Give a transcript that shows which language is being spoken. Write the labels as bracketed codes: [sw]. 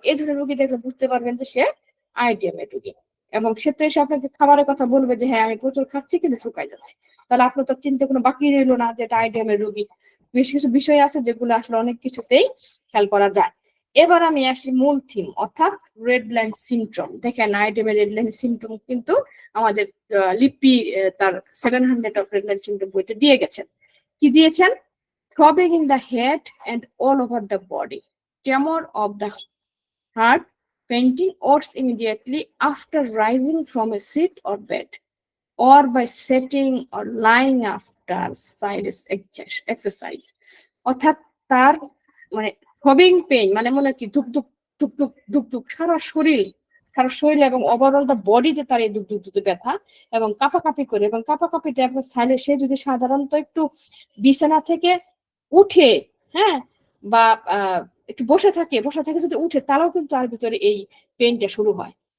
[bn] এই ধরনের রুগী দেখলে বুঝতে পারবেন যে সে আইডিএমের রুগী। এবং সে তো এসে আপনাকে খাবারের কথা বলবে যে হ্যাঁ আমি প্রচুর খাচ্ছি কিন্তু শুকাই যাচ্ছে, তাহলে আপনার তো চিন্তা কোনো বাকি রইলো না যে এটা আইডিএমের রুগী। বেশ কিছু বিষয় আছে যেগুলো আসলে অনেক কিছুতেই খেয়াল করা যায়। এবার আমি আসি মূল থিম, অর্থাৎ রেড লাইন সিনড্রোম। দেখেন আইডিএমের রেড লাইন সিনড্রোম কিন্তু আমাদের লিপি তার 700 অফ রেড লাইন সিনড্রোম বইতে দিয়ে গেছেন। কি দিয়েছেন? [en] throbbing in the head and all over the body, tremor of the heart, fainting or immediately after rising from a seat or bed, or by sitting or lying after side exercise। [bn] অর্থাৎ তার মানে throbbing pain মানে মনে কি ধুক ধুক ধুক ধুক ধুক ধুক সারা শরীর এবং overall দা বডিতে তার এই ধুক ধুক ধুক ব্যথা, এবং কাঁপাকাঁপি করে, এবং কাঁপাকাঁপিটা আপনার সাইলে সে যদি সাধারণত একটু বিছানা থেকে উঠে, হ্যাঁ, বা একটু বসে থাকে যদি উঠে, তারাও কিন্তু তার ভিতরে এই পেইনটা শুরু হয়।